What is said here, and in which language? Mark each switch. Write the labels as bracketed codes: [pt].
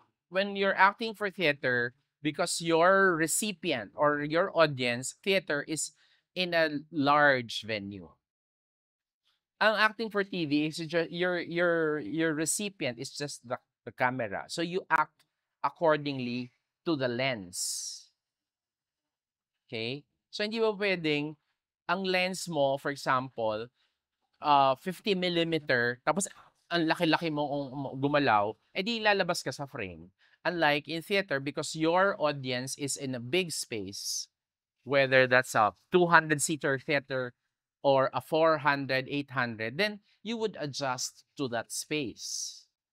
[en] when you're acting for theater, because your recipient or your audience theater is in a large venue. Ang acting for TV is your recipient is just the camera. So you act accordingly to the lens. Okay? [tl] So hindi mo pwedeng ang lens mo, [en] for example, [tl] 50 millimeter, tapos ang laki-laki mo gumalaw, edi lalabas ka sa frame. [en] Unlike in theater, because your audience is in a big space, whether that's a 200-seater theater or a 400, 800, then you would adjust to that space.